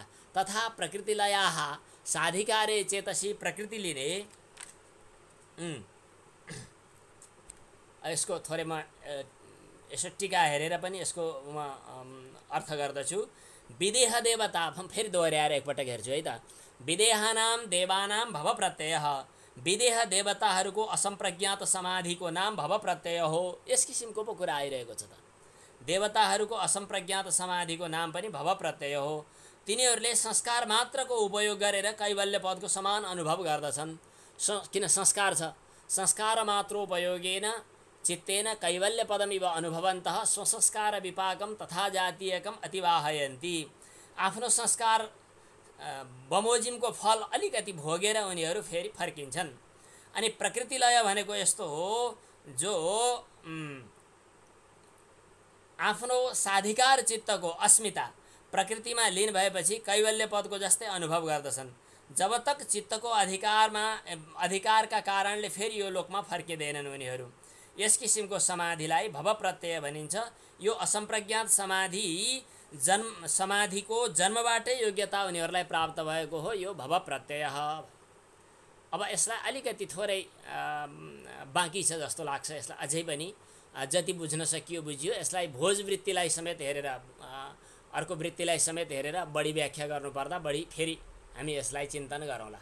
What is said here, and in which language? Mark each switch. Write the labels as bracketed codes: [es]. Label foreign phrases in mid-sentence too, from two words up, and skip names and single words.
[sa] तथा प्रकृतिलयाः साधिकारे चेतसी [ne] प्रकृतिले यसको थोरै म यसो टीका हेरेर पनि यसको म अर्थ गर्दछु। विदेह देवता फेरि दोहोऱ्याएर एकपटक हेर्छु है त। [sa] विदेहानाम देवानां भव प्रत्यय, [ne] विदेह देवताहरूको असम्प्रज्ञात समाधिको नाम भव प्रत्यय हो। यस किसिमको पो कुरा आइरहेको छ त। देवताहरूको असम्प्रज्ञात समाधिको नाम पनि भव प्रत्यय हो। तिनीहरूले संस्कार मात्रको उपयोग गरेर कैवल्य पदको समान अनुभव गर्दछन्। किन संस्कार छ, [sa] संस्कार मात्रोपयोगेन चित्तेन कैवल्य पदमिव अनुभवन्तः स्वसंस्कार विपाकम तथा जातीयकम अतिवाहयन्ती। [ne] आफ्नो संस्कार बमोजिमको फल अलिकति भोगेर उनीहरू फेरि फर्किन्छन्। अनि प्रकृतिलय भनेको यस्तो हो जो आफ्नो साधिकार चित्तको अस्मिता प्रकृतिमा लीन भएपछि कैवल्य पदको जस्तै अनुभव गर्दछन्। [hi] जब तक [ne] चित्तको अधिकारका कारणले फेरि यो लोकमा फर्किँदैनन् उनीहरू। यस किसिमको समाधिलाई भव प्रत्यय भनिन्छ। यो असम्प्रज्ञात समाधिको जन्मबाटै योग्यता उनीहरूलाई प्राप्त भएको हो, यो भव प्रत्यय। अब यसलाई अलिकति थोरै बाँकी छ जस्तो लाग्छ। यसलाई अझै पनि जति बुझ्न सकियो बुझियो। यसलाई भोज वृत्तिलाई समेत हेरेर अर्को वृत्तिलाई समेत हेरेर बढी व्याख्या गर्नुपर्दा बढी फेरि हामी यसलाई चिन्तन गरौँला।